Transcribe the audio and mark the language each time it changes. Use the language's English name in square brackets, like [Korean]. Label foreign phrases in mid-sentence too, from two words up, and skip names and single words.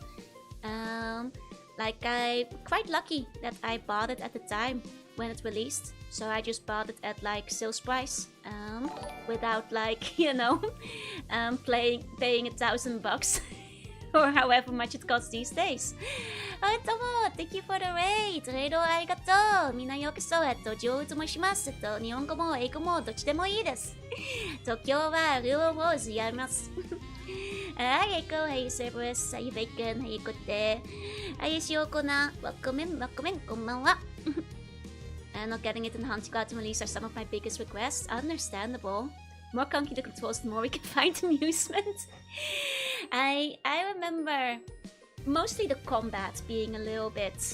[English] Like I'm quite lucky that I bought it at the time when it released, so I just bought it at like sales price, without like, you know, paying $1,000 or however much it costs these days. Oh, Tomo, thank you for the raid. [Japanese] レイドありがとう。みんなよくそう、上手もします。日本語も英語もどっちでもいいです。今日はルールをやります。 [English] Hi Echo, hey Cerberus, hey Bacon, hey Kote, hey Shiokona, welcome in, konbanwa. Not getting it in Hunting Ground release are some of my biggest requests. Understandable. More clunky the controls, the more we can find amusement. I remember mostly the combat being a little bit...